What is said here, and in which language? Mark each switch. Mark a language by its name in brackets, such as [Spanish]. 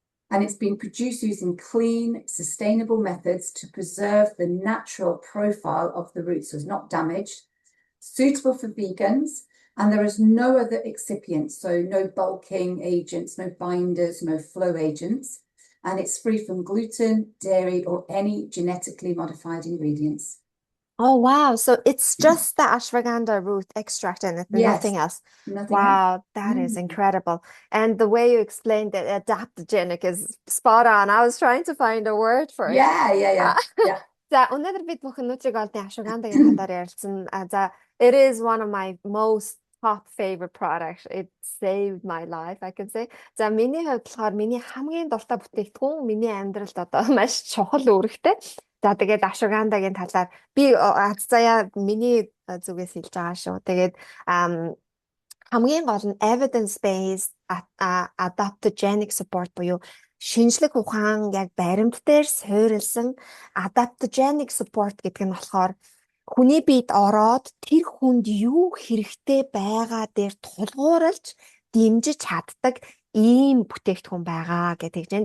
[English] And it's been produced using clean, sustainable methods to preserve the natural profile of the root, so it's not damaged, suitable for vegans, and there is no other excipients, so no bulking agents, no binders, no flow agents, and it's free from gluten, dairy, or any genetically modified ingredients. Oh, wow. So it's just the ashwagandha root extract in it, nothing else. Wow, that is incredible. And the way you explained it, adaptogenic is spot on. I was trying to find a word for it. Yeah. [Mongolian] За өнөөдөр бид бүхэн Nutrigold-ийн ашвагандагийн талаар ярилцсан. [English] It is one of my most top favorite products. It saved my life, I can say. [Mongolian] За миний хувьд болохоор миний хамгийн дуртай бүтээгдэхүүн миний амьдралд одоо маш чухал үүрэгтэй. За тэгээд ашвагандагийн талаар би заяа миний зүгээс хэлж байгаа шүү. Тэгээд хамгийн гол нь [English] evidence based adaptogenic support [Mongolian] буюу шинжлэх ухаан яг баримт дээр суурилсан adaptogenic support гэдэг нь болохоор хүний биед ороод тэр хүнд юу хэрэгтэй байгаа дээр тулгуурлаж дэмжиж чаддаг ийм бүтээгдэхүүн байгаа гэдэг.